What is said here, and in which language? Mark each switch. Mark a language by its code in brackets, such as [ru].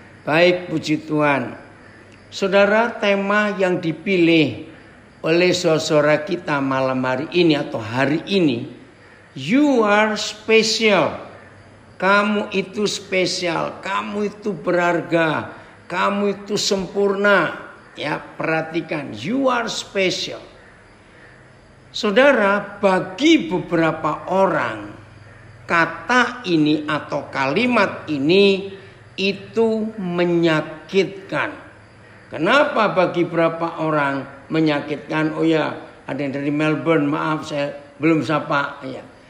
[id] Baik, puji Tuhan. Saudara, tema yang dipilih oleh saudara kita malam hari ini atau hari ini, [en] you are special. [id] Kamu itu spesial, kamu itu berharga. Kamu itu sempurna. Ya, perhatikan, [en] you are special. [id] Saudara, bagi beberapa orang kata ini atau kalimat ini itu menyakitkan. Kenapa bagi beberapa orang menyakitkan? Oh ya, ada yang dari Melbourne, maaf saya belum sapa ya.